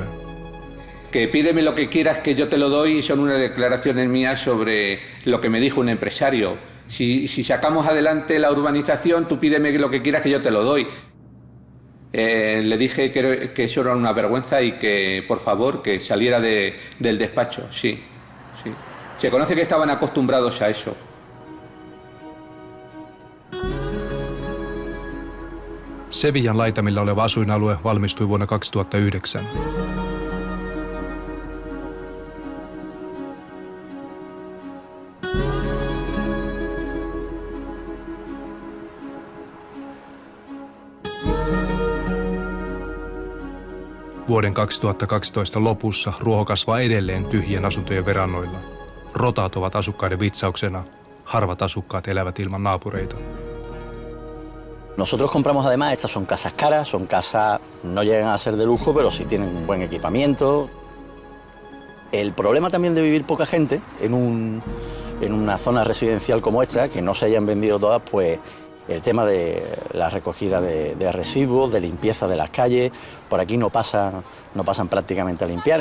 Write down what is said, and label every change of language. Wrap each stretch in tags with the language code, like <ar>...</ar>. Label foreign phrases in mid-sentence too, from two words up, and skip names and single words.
<es>Que pídeme lo que quieras que yo te lo doy son unas declaraciones mías sobre lo que me dijo un empresario. Si sacamos adelante la urbanización, tú pídeme lo que quieras que yo te lo doy. Le dije que eso era una vergüenza y que, por favor, que saliera del despacho. Sí, sí. Se conoce que estaban acostumbrados a eso.</es> <fi>Sevillan laitamilla oleva asuinalue valmistui vuonna 2009. Vuoden 2012 lopussa ruoho kasvaa edelleen tyhjien asuntojen verannoilla. Rotat ovat asukkaiden vitsauksena. Harvat asukkaat elävät ilman naapureita.</fi> <es>Nosotros compramos además, estas son casas caras, son casas, no llegan a ser de lujo, pero sí tienen un buen equipamiento. El problema también de vivir poca gente en una zona residencial como esta, que no se hayan vendido todas, pues el tema de la recogida de residuos, de limpieza de las calles, por aquí no pasan prácticamente a limpiar.</es>